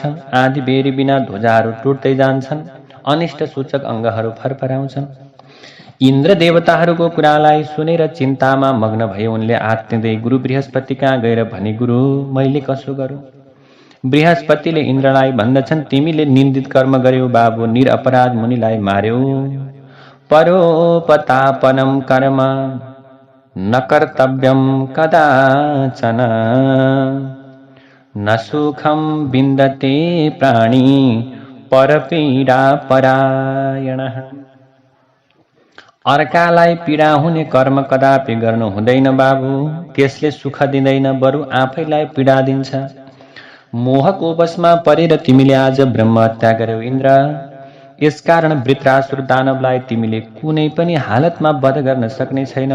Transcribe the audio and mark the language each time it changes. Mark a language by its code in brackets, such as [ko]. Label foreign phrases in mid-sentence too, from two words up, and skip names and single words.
[ne] आँधी बेरी बिना ध्वजाहरू टुट्दै जान्छन्, अनिष्ट सूचक अङ्गहरू फरफराउँछन्। इन्द्र देवताहरूको कुरालाई सुनेर चिन्तामा मग्न भए। उनले आत्तिँदै गुरु बृहस्पति कहाँ गएर भने, गुरु, मैले कसो गरौँ? बृहस्पतिले इन्द्रलाई भन्दछन्, तिमीले निन्दित कर्म गर्यौ बाबु, निरपराध मुनिलाई मार्यौ। [sa] परोपतापनम कर्म न कर्तव्यम कदाचन न सुखम विन्दते प्राणी परपीडा परायणः। [ne] अर्कालाई पीडा हुने कर्म कदापि गर्नु हुँदैन बाबु, त्यसले सुख दिँदैन, बरु आफैलाई पीडा दिन्छ। मोहको वशमा परेर तिमीले आज ब्रह्महत्या गर्यौ इन्द्र। यसकारण वृत्रासुर दानवलाई तिमीले कुनै पनि हालतमा वध गर्न सक्ने छैनौ।